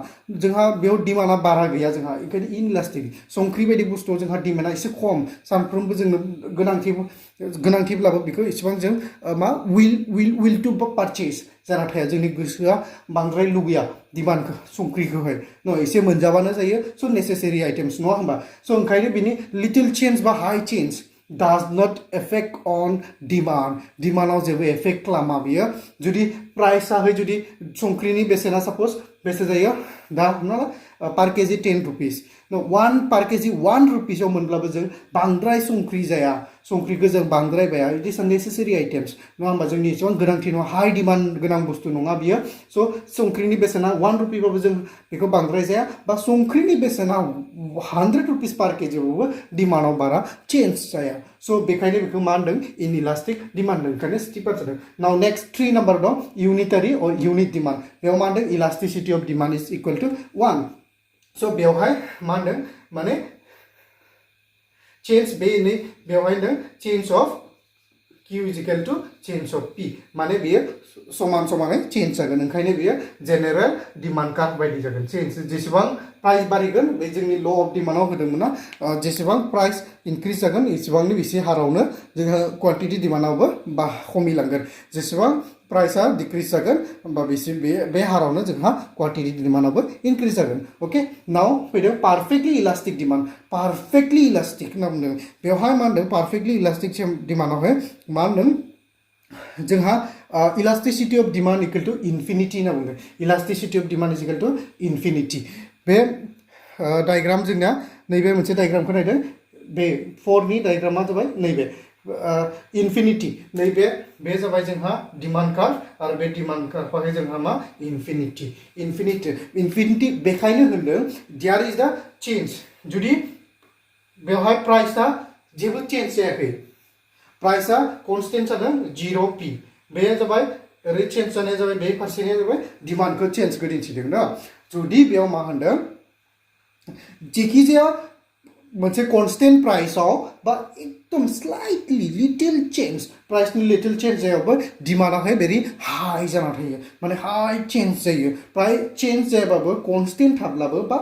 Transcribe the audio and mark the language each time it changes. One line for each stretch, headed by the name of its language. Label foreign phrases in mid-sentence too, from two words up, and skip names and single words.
Bodo: जोंहा बेयाव डिमान्डआ बारा गैया जोंहा ओंखायनो इनइलास्टिक संख्रि बायदि बुस्थुआव जोंहा डिमान्डआ एसे खम सानफ्रोमबो जोंनो गोनांथिब्लाबो बेखौ एसेबां जों मा
English: will to purchase
Bodo: जाना थाया जोंनि गोसोआ बांद्राय लुबैया डिमान्डखौ संख्रिखौहाय एसे मोनजाबानो जायो स'
English: necessary items
Bodo: नङा होमबा स' ओंखायनो बिनि
English: little change
Bodo: बा
English: high change does not affect on
Bodo: डिमान्डआव जेबो एफेक्ट खालामा बियो जुदि प्राइसआहाय जुदि संख्रिनि बेसेना साप'ज बेसे जायो दा हमना ला
English: per kg
Bodo: 10
English: rupees per kg
Bodo: 1 रुपिसाव मोनब्लाबो जों बांद्राय संख्रि जाया संख्रिखौ जों बांद्राय बाया
English: it is necessary items
Bodo: नङा होमबा जोंनि एसेबां गोनांथि नङा
English: high demand
Bodo: गोनां बुस्थु नङा बियो स' संख्रिनि बेसेना 1 रुपिबाबो जों बेखौ बांद्राय जाया बा संख्रिनि बेसेना 100
English: rupees per kg
Bodo: डिमान्डआव बारा चेन्ज जाया स' बेखायनो बेखौ मा होनदों
English: inelastic demand
Bodo: ओंखायनो स्टिपार जादों
English: now next
Bodo: 3 नाम्बार दं
English: unitary or unit demand
Bodo: बेयाव मा होनदों
English: elasticity of demand is equal to
Bodo: 1 स' बेवहाय मा होनदों माने change बेनि बेवहायनो
English: change of Q is equal to change of P
Bodo: माने बेयो समान समानै change जागोन ओंखायनो बेयो
English: general demand curve
Bodo: बायदि जागोन change जेसेबां प्राइस बारिगोन बे जोंनि
English: law of demand
Bodo: होदोंमोन ना जेसेबां प्राइस इंक्रिज जागोन एसेबांनि बेसे हारावनो जोंहा
English: quantity demand
Bodo: खमिलांगोन जेसेबां प्राइसआ डिक्रिज जागोन होमबा बे हारावनो जोंहा
English: quantity demand
Bodo: इंक्रिज जागोन ओके नाउ फैदों
English: perfectly elastic demand perfectly elastic
Bodo: होनना बुंदों बेवहाय मा होनदों
English: perfectly elastic demand
Bodo: मा होनदों जोंहा
English: elasticity of demand equal to infinity
Bodo: होनना बुंदों
English: elasticity of demand is equal to infinity
Bodo: बे डायग्राम जोंना नैबे मोनसे डायग्रामखौ नायदों बे 4 नि डायग्रामा जाबाय नैबे इनफिनिटी नैबे बे जाबाय जोंहा
English: demand curve
Bodo: आरो बे
English: demand curve
Bodo: जोंहा मा इनफिनिटी बेखायनो होनदों
English: there is the change
Bodo: जुदि बेवहाय प्राइसआ जेबो चेंज जायाखै प्राइसआ कन्स्टेन्ट जादों 0p बे जाबाय ओरै चेंज जानाया जाबाय बे फारसेनिया जाबाय डिमान्डखौ चेंजखौ दिन्थिदों ना जुदि बेयाव मा होनदों जेखिजाया मोनसे कन्स्टेन्ट प्राइसआव बा एकदम
English: slightly little change
Bodo: प्राइसनि
English: little change
Bodo: जायावबो डिमान्डआहाय
English: very high
Bodo: जाना थायो माने
English: high change
Bodo: जायो प्राय चेंज जायाबाबो कन्स्टेन्ट थाब्लाबो बा